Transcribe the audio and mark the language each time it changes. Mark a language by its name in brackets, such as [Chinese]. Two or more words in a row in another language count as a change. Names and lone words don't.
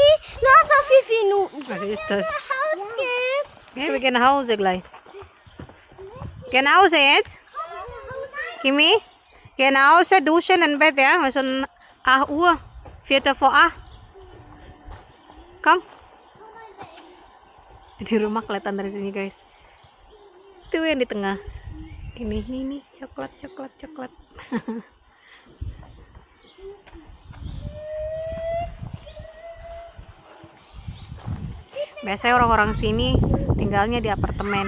[German] Noch so viele Minuten. Was ist das? Haus gehen. Ja, wir gehen nach Hause gleich. Gehen nach Hause jetzt? Kimi? Gehen nach Hause, duschen in Bett, ja? Wir sind 8 Uhr. 4 vor 8. Komm. [Indonesian] Di rumah kelihatan dari sini, guys. Itu yang di tengah. Ini coklat. Biasanya orang-orang sini tinggalnya di apartemen.